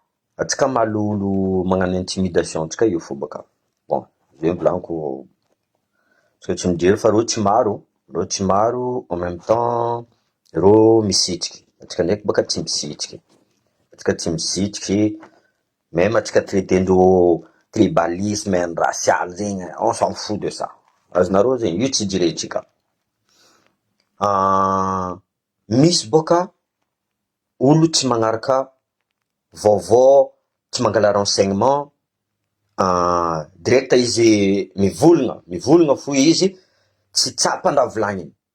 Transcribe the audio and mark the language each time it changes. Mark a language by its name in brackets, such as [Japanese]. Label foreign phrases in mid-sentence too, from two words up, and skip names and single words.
[Malagasy] Atsika malolo magnano intimidation tsika io fo baka. Bon, zay volaniko, [French] parce que [Malagasy] tsy mijery fa reo tsy maro, [French] en même temps, [Malagasy] reo misitriky. Atsika ndraiky baka tsy misitriky. Atsika tsy misitriky, même atsika traitendreo [French] tribalisme racial [Malagasy] zegny, [French] on s'en fout de ça. [Malagasy] Azonareo zegny, io tsy ijeretsika. Misy boka olo tsy magnaraka vaovao, tsy mangala renseignement, direct izy mivolagna fo izy, tsy tsapany raha volagniny.